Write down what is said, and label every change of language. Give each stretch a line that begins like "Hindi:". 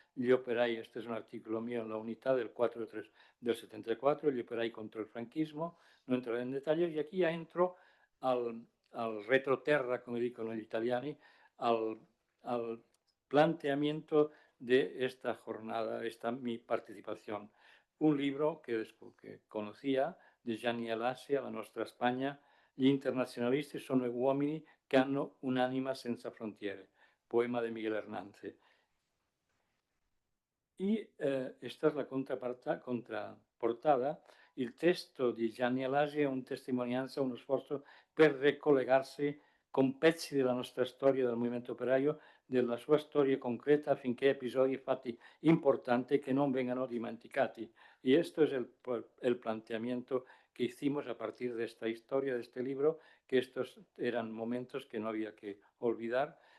Italian: Gli operai,
Spanish: este es un artículo mío en la unidad del 4 de 3 del 74,
Italian: gli operai
Spanish: contra el franquismo, no entraré en detalles, y aquí ya entro al retroterra,
Italian: como dicono gli italiani,
Spanish: al planteamiento de esta jornada, esta mi participación.
Italian: Un libro che
Spanish: conocía
Italian: di Gianni Alassia, La nostra Spagna, gli internazionalisti sono uomini che hanno un'anima senza frontiere,
Spanish: poema de
Italian: Miguel Hernández.
Spanish: Esta
Italian: è la
Spanish: contraportada.
Italian: Il testo di Gianni Alasi è un testimonianza, uno sforzo per ricollegarsi con pezzi della nostra storia del movimento operaio, della sua storia concreta, affinché episodi e fatti importanti che non vengano dimenticati.
Spanish: Y esto es el planteamiento que hicimos a partir de esta historia, de este libro, que estos eran momentos que no había que olvidar.